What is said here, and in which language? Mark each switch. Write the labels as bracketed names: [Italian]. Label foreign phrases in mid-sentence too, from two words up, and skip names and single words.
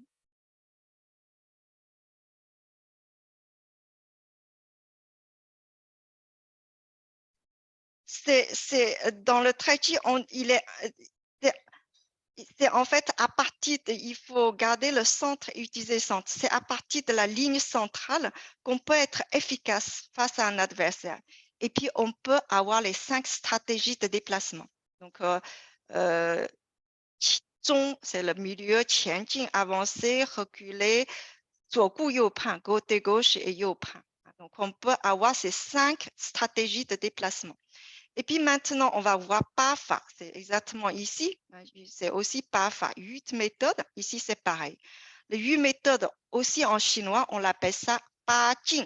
[French] dans le tai chi, c'est en fait à partir il faut garder le centre et utiliser le centre. C'est à partir de la ligne centrale qu'on peut être efficace face à un adversaire. Et puis, on peut avoir les 5 stratégies de déplacement. Donc, Qigong, c'est le milieu, Qianjing, avancer, reculer, [Chinese] 左顾右盼, [French] côté gauche et 右盼. Donc, on peut avoir ces 5 stratégies de déplacement. Et puis maintenant, on va voir PAFA. C'est exactement ici. C'est aussi PAFA. 8 méthodes. Ici, c'est pareil. Les 8 méthodes, aussi en chinois, on l'appelle ça Pa Jing.